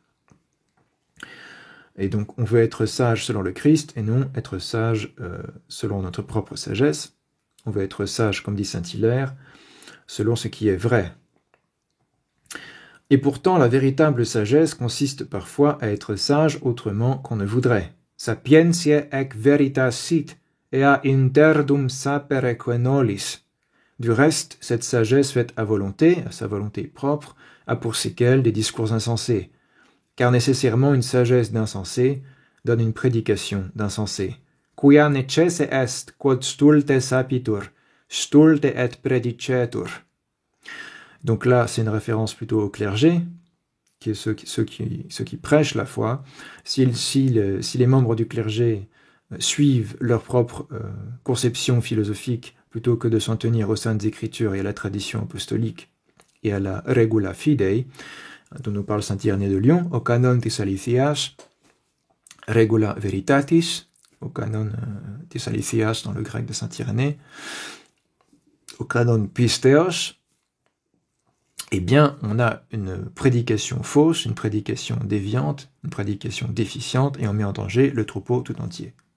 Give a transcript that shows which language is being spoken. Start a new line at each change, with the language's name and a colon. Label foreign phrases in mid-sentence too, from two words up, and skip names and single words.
French: Et donc on veut être sage selon le Christ et non être sage selon notre propre sagesse. On veut être sage, comme dit saint Hilaire, selon ce qui est vrai. Et pourtant, la véritable sagesse consiste parfois à être sage autrement qu'on ne voudrait.
Latin: Sapientiae ec veritas sit, ea interdum sapere que nollis.
French: Du reste, cette sagesse faite à volonté, à sa volonté propre, a pour séquelle des discours insensés. Car nécessairement une sagesse d'insensé donne une prédication d'insensé.
Latin: Quia necesse est quod stulte sapitur, stulte et predicetur.
French: Donc là, c'est une référence plutôt au clergé, qui est ceux qui prêchent la foi. Si les membres du clergé suivent leur propre conception philosophique plutôt que de s'en tenir aux saintes écritures et à la tradition apostolique et à la
Latin: regula fidei,
French: dont nous parle saint Irénée de Lyon, au
Greek: κανὼν τῆς ἀληθείας,
Latin: regula veritatis,
French: au
Greek: κανὼν τῆς ἀληθείας
French: dans le grec de saint Irénée, au
Greek: κανὼν πίστεως,
French: eh bien, on a une prédication fausse, une prédication déviante, une prédication déficiente, et on met en danger le troupeau tout entier.